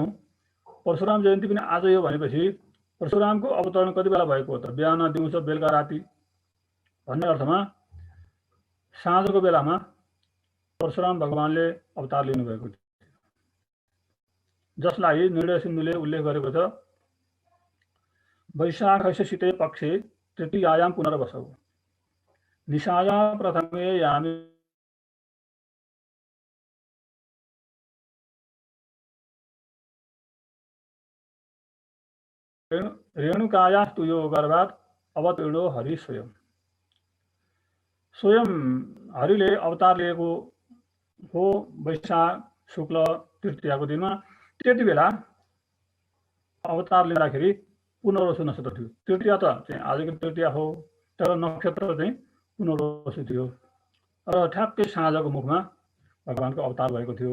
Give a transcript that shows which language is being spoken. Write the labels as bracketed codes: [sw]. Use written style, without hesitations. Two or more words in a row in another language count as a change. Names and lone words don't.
[ne] परशुराम जयन्ती पनि आज यो भनेपछि परशुरामको अवतरण कति बेला भएको हो त? बिहान दिउँसो बेलुका राति भन्ने अर्थमा साँझको बेलामा परशुराम भगवानले अवतार लिनुभएको थियो, जसलाई निर्णय सिन्धुले उल्लेख गरेको छ। [sa] वैशाखस्य शीते पक्षे तृतीयायां पुनर्वसौ निशाया प्रथमे यामी रेणुकायास्तु यो गर्भात् अवतीर्णो हरि स्वयं [ne] हरिले अवतार लिएको हो वैशाख शुक्ल तृतीयाको दिनमा। त्यति बेला अवतार लिँदाखेरि पुनर्वसु नक्षत्र थियो। तृतीया त चाहिँ आजको तृतीया हो, तर नक्षत्र चाहिँ पुनर्वसु थियो र ठ्याक्कै साँझको मुखमा भगवानको अवतार भएको थियो।